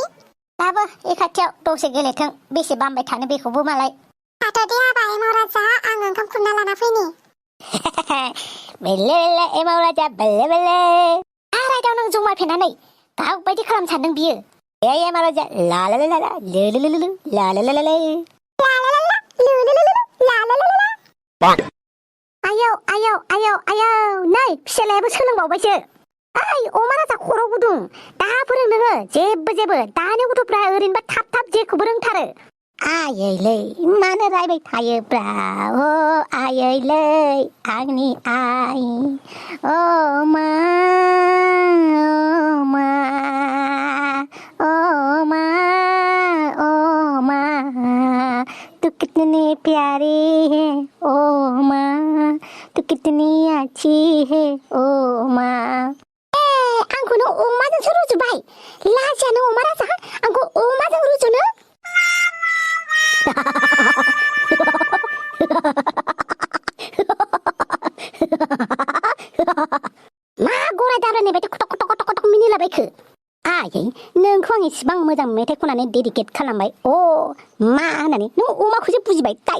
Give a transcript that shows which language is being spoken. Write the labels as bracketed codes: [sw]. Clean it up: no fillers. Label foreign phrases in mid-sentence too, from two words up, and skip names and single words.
[brx] दाबो ए खाथियाव दसे गेलेथों बेसे बामबाय थानो बेखौबो मालाय थाथ'दे आबा एमा राजा आं ओंखाम खुरना लाना फैनि बेले एमाव राजा बेले आरायदाव नों जमायफेनानै गाव बायदि खालाम सानदों बियो एमाव राजा ला ला ला ला ला आयौ नै फिसालायाबो सोलोंबावबायसो ओइ अमा राजा खर' गुदुं दा फोरों नोङो जेबो दानि गथ'फ्रा ओरैनोबा थाब जेखौबो रोंथारो आयैलै मानो रायबाय थायोब्रा अ आयैलै आंनि आइ अ [hi] मा तू कितनी प्यारी है ओ माँ तू कितनी अच्छी है ओ माँ [brx] आंखौनो अमाजोंसो रुजुबाय लाजियानो अमा राजा आंखौ अमाजों रुजुनो मा गराय दाब्रायनाय बायदि खटक मिनिलाबायखो आयै नोंखौ आं इसिबां मोजां मेथाइ खननानै डेडिकेट खालामबाय अ मा होननानै नों अमाखौसो बुजिबाय ताइ